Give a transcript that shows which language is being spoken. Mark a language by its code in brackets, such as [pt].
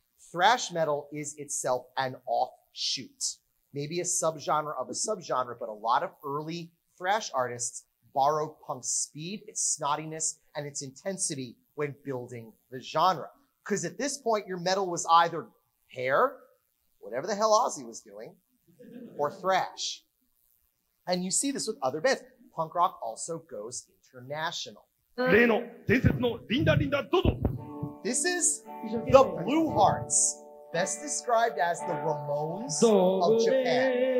[en] Thrash metal is itself an offshoot, maybe a subgenre of a subgenre, but a lot of early thrash artists borrowed punk's speed, its snottiness, and its intensity when building the genre. Because at this point, your metal was either hair, whatever the hell Ozzy was doing, or thrash. And you see this with other bands. Punk rock also goes international. [ja] 例の伝説のリンダリンダドド。 [en] This is the Blue Hearts, best described as the Ramones of Japan.